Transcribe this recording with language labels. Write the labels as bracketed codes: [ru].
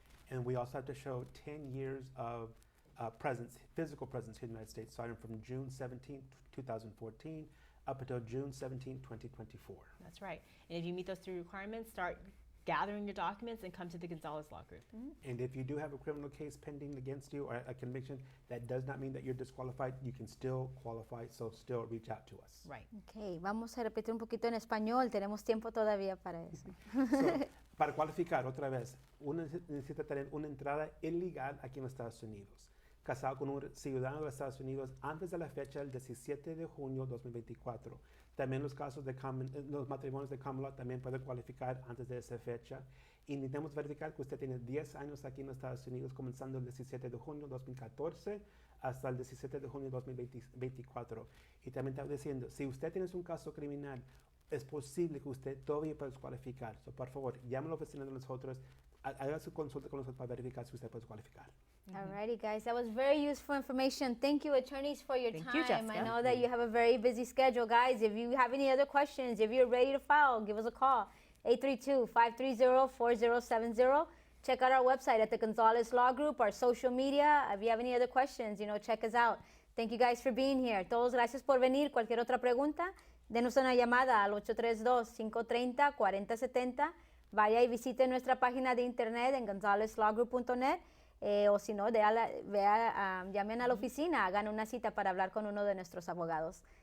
[en] And we also have to show 10 years of presence, physical presence here in the United States, starting from June 17th, 2014, up until June 17th, 2024. That's right. And if you meet those 3 requirements, start gathering your documents and come to the Gonzalez Law Group. And if you do have a criminal case pending against you or a conviction, that does not mean that you're disqualified. You can still qualify, so still reach out to us. Right. [es] Okay, vamos a repetir un poquito en español. Tenemos tiempo todavía para eso. So, para cualificar, otra vez, uno necesita tener una entrada ilegal aquí en los Estados Unidos. Casado con un ciudadano de los Estados Unidos antes de la fecha del 17 de junio 2024. También los casos de los matrimonios de common law también pueden cualificar antes de esa fecha. Y necesitamos verificar que usted tiene 10 años aquí en los Estados Unidos, comenzando el 17 de junio 2014 hasta el 17 de junio 2024. Y también estaba diciendo, si usted tiene un caso criminal, es posible que usted todavía pueda cualificar. So, por favor, llame a la oficina de nosotros, haga su consulta con nosotros para verificar si usted puede cualificar. [en] Alrighty, guys, that was very useful information. Thank you, attorneys, for your Thank time. you, Jessica. I know that you have a very busy schedule, guys. If you have any other questions, if you're ready to file, give us a call, 832-530-4070. Check out our website at the Gonzalez Law Group, our social media. If you have any other questions, check us out. Thank you guys for being here. [es] Todos gracias por venir. Cualquier otra pregunta, denos una llamada al 832-530-4070. Vaya y visite nuestra página de internet en gonzaleslawgroup.net. O si no, llamen a la oficina, hagan una cita para hablar con uno de nuestros abogados.